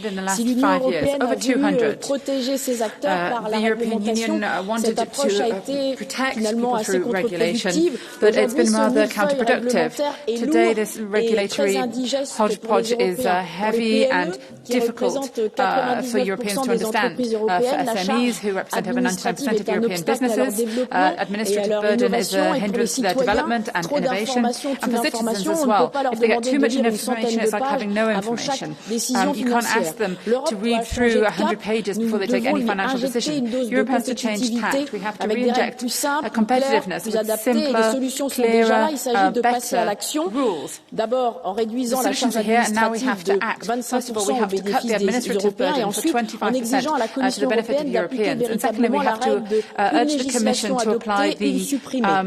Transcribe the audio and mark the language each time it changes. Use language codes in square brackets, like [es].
[fr] Si l'Union européenne a voulu protéger ses acteurs par la réglementation, cette approche a été finalement assez contre-productive. Aujourd'hui, ce millefeuille réglementaire est lourd et très indigeste pour les Européens. Pour les PME, qui représentent 99% des entreprises européennes, la charge administrative est un obstacle à leur développement. [en] Administrative burden is a hindrance to their development and innovation, and for citizens as well. If they get too much information, it's like having no information. You can't ask them to read through 100 pages before they take any financial decision. Europe has to change tact. We have to reinject competitiveness with simpler, clearer, better rules. [fr] D'abord, en réduisant la charge administrative de 25% au bénéfice des Européens et ensuite en exigeant à la Commission européenne d'appliquer véritablement la règle de législation adoptée et supprimer.